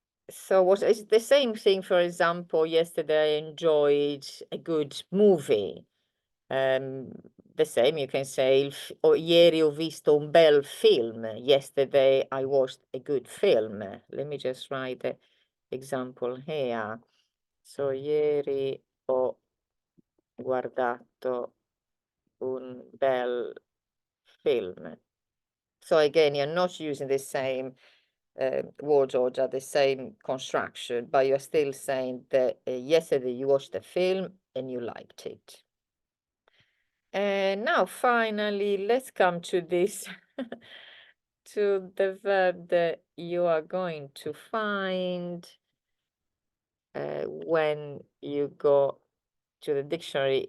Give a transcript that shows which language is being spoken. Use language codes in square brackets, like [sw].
[en] So it's the same thing, for example, yesterday I enjoyed a good movie. The same, you can say, [it] ieri ho visto un bel film. [en] Yesterday I watched a good film. Let me just write the example here. [it] So, ieri ho guardato un bel film. [en] So again, you're not using the same word order, the same construction, but you're still saying that yesterday you watched the film and you liked it. And now finally, let's come to this, to the verb that you are going to find when you go to the dictionary.